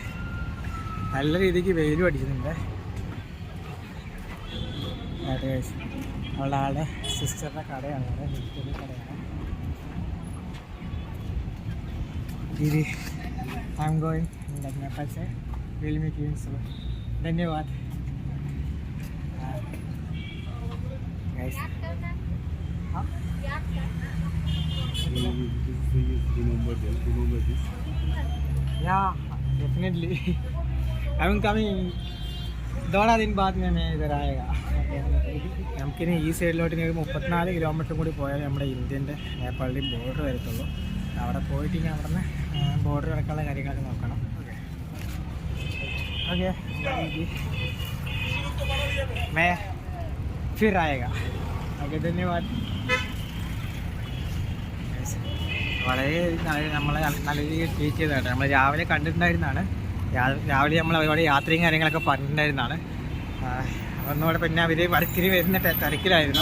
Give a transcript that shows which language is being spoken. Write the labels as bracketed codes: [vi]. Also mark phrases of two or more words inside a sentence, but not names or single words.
[ml] നല്ല രീതിക്ക് വെയിലും അടിക്കുന്നുണ്ട്. അവളുടെ ആളുടെ സിസ്റ്ററിൻ്റെ കടയാണ്, അവിടെ വെജിറ്റബിൾ കടയാണ്. [en] ദീദി, I am going Nepal से will meet you soon. धन्यवाद. Yeah, definitely. I am coming. [hi] 2 दिन बाद में मैं इधर आएगा. [ml] നമുക്കിനി ഈ സൈഡിലോട്ട് ഇനി 34 കിലോമീറ്റർ കൂടി പോയാൽ നമ്മുടെ ഇന്ത്യൻ്റെ നേപ്പാളിൻ്റെയും ബോർഡർ വരത്തുള്ളൂ. അവിടെ പോയിട്ട് ഇനി അവിടെ നിന്ന് ബോർഡർ കിടക്കാനുള്ള കാര്യങ്ങളൊക്കെ നോക്കണം. [hi] ഓക്കെ मैं फिर आएगा. [ml] ഓക്കെ, ധന്യവാദ്. വളരെ നമ്മളെ നല്ല രീതിയിൽ ട്രീറ്റ് ചെയ്തതാണ്. നമ്മൾ രാവിലെ കണ്ടിട്ടുണ്ടായിരുന്നതാണ്. രാവിലെ നമ്മൾ ഒരുപാട് യാത്രയും കാര്യങ്ങളൊക്കെ പറഞ്ഞിട്ടുണ്ടായിരുന്നതാണ്. ഒന്നുകൂടെ പിന്നെ അവർ വർക്കിന് വരുന്ന തിരക്കിലായിരുന്നു.